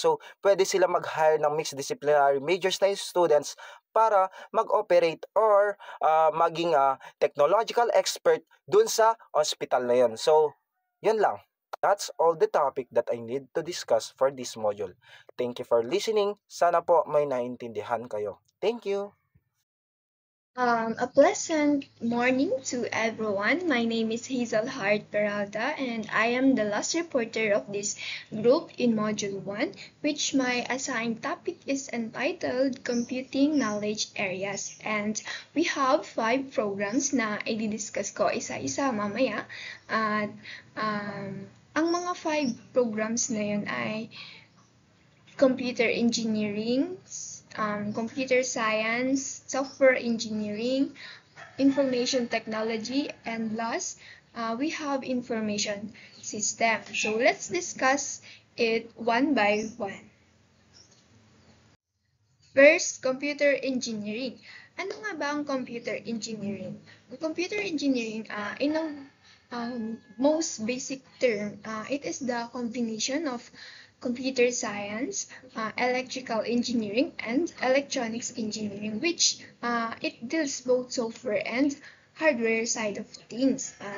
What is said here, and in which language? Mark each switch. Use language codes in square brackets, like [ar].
[tl] So, pwede sila mag-hire ng mixed disciplinary majors na students para mag-operate or maging technological expert dun sa hospital na yun. So, yun lang. [en] That's all the topic that I need to discuss for this module. Thank you for listening. [tl] Sana po may naintindihan kayo. [en] Thank you. A pleasant morning to everyone. My name is Hazel Hart Peralta, and I am the last reporter of this group in Module 1, which my assigned topic is entitled Computing Knowledge Areas. And we have 5 programs [tl] na i-discuss ko isa-isa mamaya. At ang mga 5 programs na yun ay computer engineering, computer science, software engineering, information technology, and last, we have information system. [en] So let's discuss it one by one. First, computer engineering. [tl] Ano nga ba ang computer engineering? [en] Ang computer engineering, in a most basic term, it is the combination of computer science, electrical engineering, and electronics engineering, which it deals both software and hardware side of things.